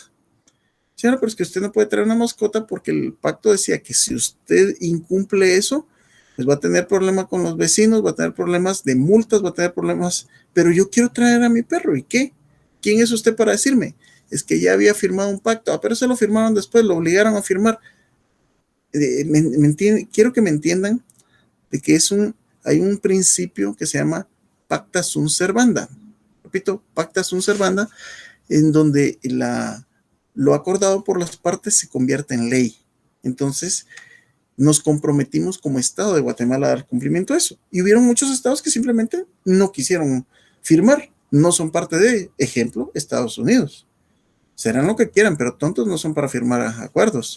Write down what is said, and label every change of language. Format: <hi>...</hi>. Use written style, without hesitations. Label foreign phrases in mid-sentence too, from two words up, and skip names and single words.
<es>Señora, pero es que usted no puede traer una mascota porque el pacto decía que si usted incumple eso, pues va a tener problemas con los vecinos, va a tener problemas de multas, va a tener problemas, pero yo quiero traer a mi perro, ¿y qué? ¿Quién es usted para decirme? Es que ya había firmado un pacto, pero se lo firmaron después, lo obligaron a firmar. Quiero que me entiendan de que hay un principio que se llama</es> <la>pacta sunt servanda. Repito, pacta sunt servanda,</la> <es>en donde lo acordado por las partes se convierte en ley. Entonces, nos comprometimos como Estado de Guatemala a dar cumplimiento a eso. Y hubieron muchos estados que simplemente no quisieron firmar. No son parte de, ejemplo, Estados Unidos. Serán lo que quieran, pero tontos no son para firmar acuerdos.</es>